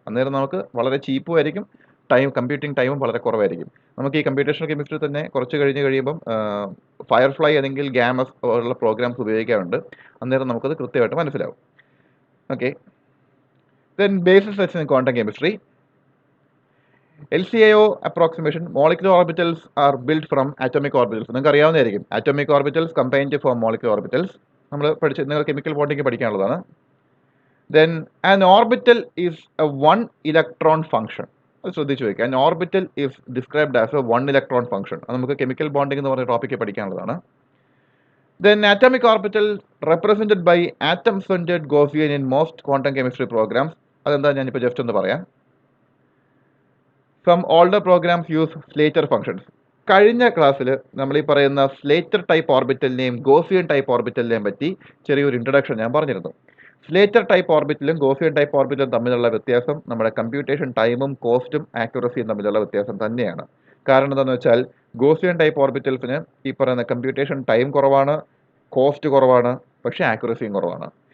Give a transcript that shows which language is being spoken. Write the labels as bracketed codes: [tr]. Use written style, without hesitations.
[ml] അന്നേരം നമുക്ക് വളരെ ചീപ്പും ആയിരിക്കും, കമ്പ്യൂട്ടിംഗ് ടൈമും വളരെ കുറവായിരിക്കും. നമുക്ക് ഈ കമ്പ്യൂട്ടേഷണൽ കെമിസ്ട്രി തന്നെ കുറച്ച് കഴിയുമ്പം ഫയർഫ്ലൈ അല്ലെങ്കിൽ ഗാമസ് പോലുള്ള പ്രോഗ്രാംസ് ഉപയോഗിക്കാറുണ്ട്. അന്നേരം നമുക്കത് കൃത്യമായിട്ട് മനസ്സിലാവും. Okay, [en] Then basis sets in quantum chemistry. LCAO approximation, molecular orbitals are built from atomic orbitals. [ml] നിങ്ങൾക്ക് അറിയാവുന്നതായിരിക്കും, [en] atomic orbitals combine to form molecular orbitals. [ml] നിങ്ങൾ chemical bonding പഠിക്കാനുള്ളതാണ്. [en] Then an orbital is a one electron function. [ml] അത് ശ്രദ്ധിച്ചു വയ്ക്കുക, [en] an orbital is described as a one electron function. [ml] അത് നമുക്ക് chemical bonding എന്ന് പറഞ്ഞ topic പഠിക്കാനുള്ളതാണ്. [en] Then atomic orbital represented by atom-centered Gaussian in most quantum chemistry programs. [ml] അതെന്താ ഞാനിപ്പോൾ just ഒന്ന് പറയാം. [en] Some older programs use SLATER functions. [ml] കഴിഞ്ഞ ക്ലാസ്സിൽ നമ്മൾ ഈ പറയുന്ന സ്ലേറ്റർ ടൈപ്പ് ഓർബിറ്റലിനെയും ഗോസിയൻ ടൈപ്പ് ഓർബിറ്റലിനെയും പറ്റി ചെറിയൊരു ഇൻട്രഡക്ഷൻ ഞാൻ പറഞ്ഞിരുന്നു. സ്ലേറ്റർ ടൈപ്പ് ഓർബിറ്റലും ഗോസിയൻ ടൈപ്പ് ഓർബിറ്റലും തമ്മിലുള്ള വ്യത്യാസം നമ്മുടെ കമ്പ്യൂട്ടേഷൻ ടൈമും കോസ്റ്റും ആക്യുറസിയും തമ്മിലുള്ള വ്യത്യാസം തന്നെയാണ്. കാരണം എന്താണെന്ന് വെച്ചാൽ ഗോസിയൻ ടൈപ്പ് ഓർബിറ്റൽസിന് ഈ പറയുന്ന കമ്പ്യൂട്ടേഷൻ ടൈം കുറവാണ്, കോസ്റ്റ് കുറവാണ്, പക്ഷേ ആക്യുറസിയും കുറവാണ്.